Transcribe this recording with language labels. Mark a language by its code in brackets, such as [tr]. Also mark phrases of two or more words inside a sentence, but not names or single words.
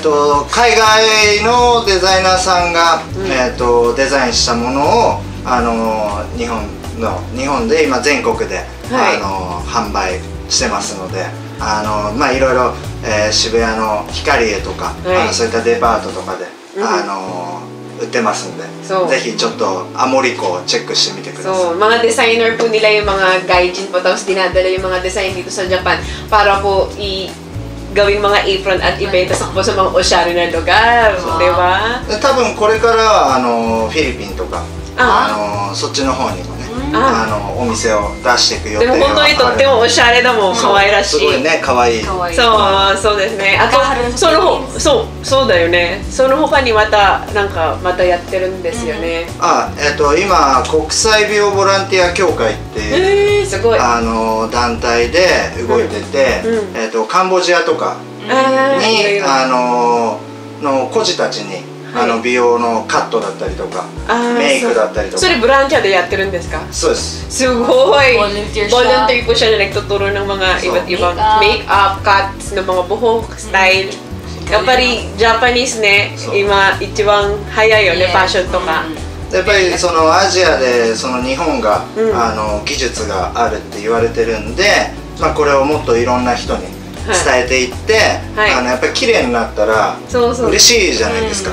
[ja] 海外のデザイナーさんがデザインしたものを日本で今全国で販売してますので、まあいろいろ渋谷のヒカリエとかそういったデパートとかで売ってますんで、ぜひちょっとアモリコをチェックしてみてください。 [tl] So, mga designer po nila yung mga gaijin po, tapos dinadala yung mga design dito sa Japan para po gawing mga apron at ibenta sa po sa mga oshari na lugar, di ba? [ja] 多分これからはフィリピンとかそっちの方にもねお店を出していく予定がある。でも本当にとってもおしゃれだもん、可愛らしい。すごいね、可愛い。そうですね。あとそうだよね。その他にまたやってるんですよね。今国際美容ボランティア協会っていうすごい団体で動いてて、カンボジアとかにの孤児たちに美容のカットだったりとかメイクだったりとか。それボランティアでやってるんですか？そうです。 [tl] すごい。ボランティア po siya na nagtuturo ng mga iba't ibang make-up, cuts ng mga buhok, style. [ja] やっぱりジャパニーズね、今一番早いよね、ファッションとか。やっぱりそのアジアでその日本が技術があるって言われてるんで、まあこれをもっといろんな人に伝えていって、やっぱり綺麗になったら嬉しいじゃないですか。